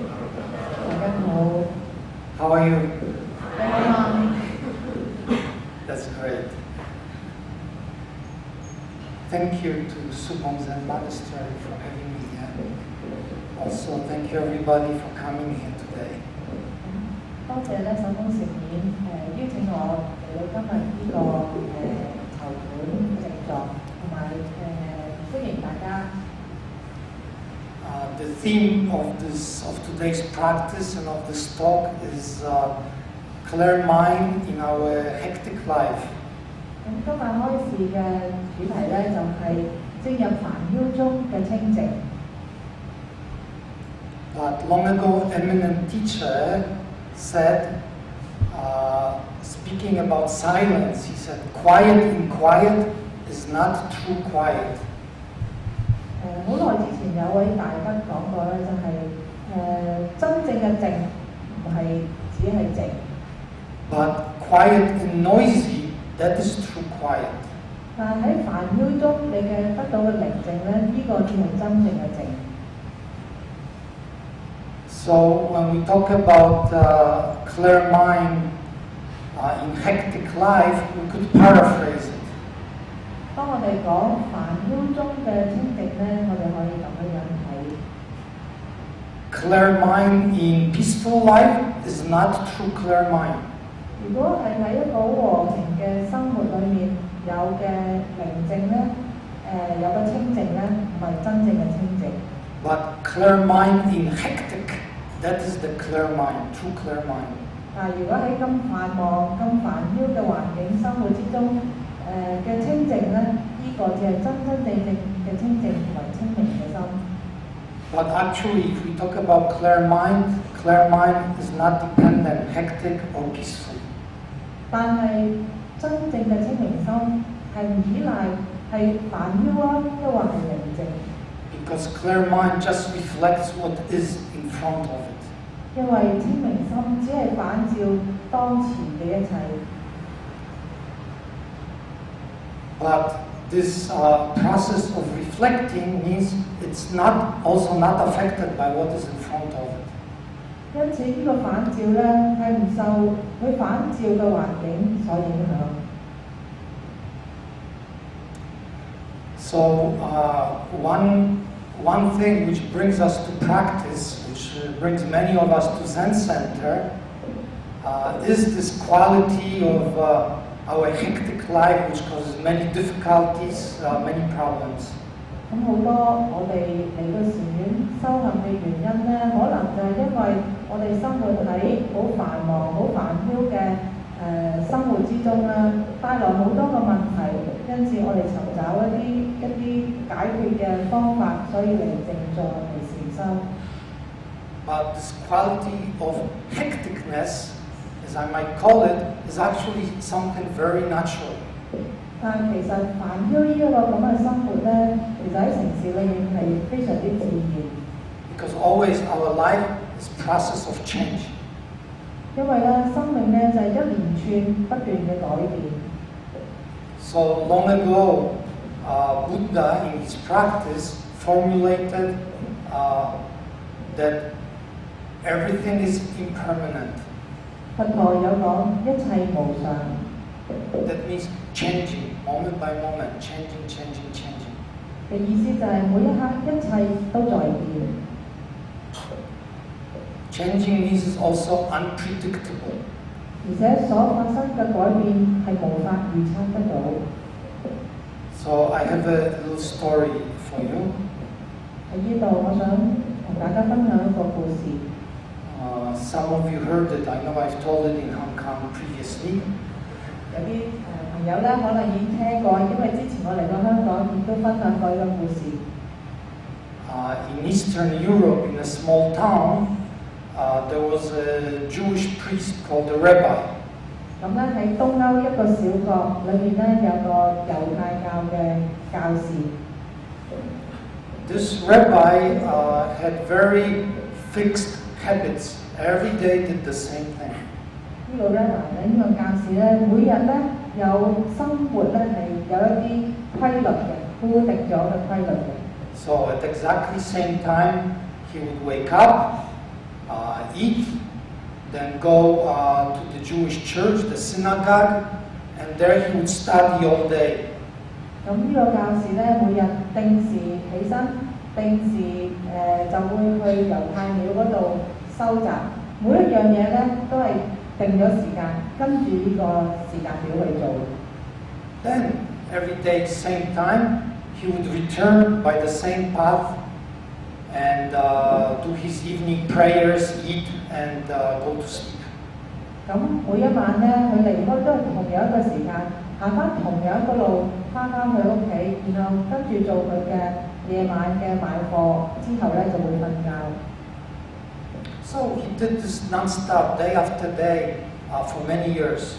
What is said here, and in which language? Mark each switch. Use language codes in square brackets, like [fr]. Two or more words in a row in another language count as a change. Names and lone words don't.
[en] How are you? That's great. Thank you to Subham Zen Monastery for having me here. Also, thank you everybody for coming here today. [yue] 多謝咧手工食面邀請我嚟到今日呢個籌款靜坐，同埋歡迎大家。 [en] The theme of today's practice and of this talk is clear mind in our hectic life. [yue] 咁今日開始嘅主題咧就係進入煩囂中嘅清靜。 [en] But long ago, eminent teacher said, speaking about silence, he said, quiet in quiet is not true quiet. [yue] 好耐之前有位大德講過咧，就係真正嘅靜唔係只係靜。 [en] But quiet and noisy, that is true quiet. [yue] 但係喺煩囂中，你嘅得到嘅寧靜咧，呢個先係真正嘅靜。 [en] So when we talk about clear mind in hectic life, we could paraphrase it. [yue] 當我哋講煩囂中嘅清靜咧，我哋可以咁樣睇。 [en] Clear mind in peaceful life is not true clear mind. [yue] 如果係喺一個和平嘅生活裏面有嘅寧靜咧，有嘅清靜咧，唔係真正嘅清靜。 [en] But clear mind in hectic, that is the clear mind, true clear mind. [yue] 但係如果喺咁繁忙、咁煩囂嘅環境生活之中，嘅清靜咧，呢個就係真真正正嘅清靜同埋清明嘅心。 [en] But actually, if we talk about clear mind is not dependent, hectic or peaceful. [yue] 但係真正嘅清明心係唔依賴係煩囂啊，抑或係寧靜。 [en] Because clear mind just reflects what is in front of it. [yue] 因為清明心只係反照當前嘅一切。 [en] But this process of reflecting means it's also not affected by what is in front of it. [yue] 因此呢個反照咧係唔受佢反照嘅環境所影響。 [en] So one thing which brings us to practice, which brings many of us to Zen Center, is this quality of our hectic life, which causes many difficulties, many problems. [yue] 咁好多我哋嚟到禪院修行嘅原因咧，可能就係因為我哋生活喺好繁忙、好煩囂嘅生活之中咧，帶來好多嘅問題，因此我哋尋找一啲解決嘅方法，所以嚟靜坐嚟禪修。 [en] But this quality of hecticness, as I might call it, is actually something very natural. [yue] 但其實煩囂呢一個咁嘅生活咧，其實喺城市裏面係非常之自然。 [en] Because always our life is process of change. [yue] 因為咧，生命咧就係一連串不斷嘅改變。 [en] So long ago, Buddha in his practice formulated that everything is impermanent. [yue] 佛陀有講一切無常。 [en] That means changing, moment by moment, changing. [yue] 嘅意思就係每一刻一切都在變。 [en] Changing means also unpredictable. [yue] 而且所發生嘅改變係無法預測得到。 [en] So I have a little story for you. [yue] 喺呢度，我想同大家分享一個故事。 [en] Some of you heard it. I know I've told it in Hong Kong previously. [yue] 有啲朋友咧可能已經聽過，因為之前我嚟到香港亦都分享過呢個故事。 [en] In Eastern Europe, in a small town, there was a Jewish priest called a rabbi. [yue] 咁咧喺東歐一個小國裏面咧有個猶太教嘅教士。 [en] This rabbi had very fixed habits. Every day did the same thing. [yue] 呢個 rabbi 咧，呢個教士咧，每日咧有生活咧係有一啲規律嘅，固定咗嘅規律嘅。 [en] So at exactly same time, he would wake up, eat, then go to the Jewish church, the synagogue, and there he would study all day. [yue] 咁呢個教士咧，每日定時起身，定時就會去猶太廟嗰度收集，每一樣嘢咧都係定咗時間，跟住呢個時間表去做。 [en] Then every day same time, he would return by the same path and do his evening prayers, eat, and go to sleep. [yue] 咁每一晚咧，佢離開都係同樣一個時間，行翻同樣一個路，翻去屋企，然後跟住做佢嘅夜晚嘅晚課，之後咧就會瞓覺。 [en] So he did this non-stop, day after day, for many years.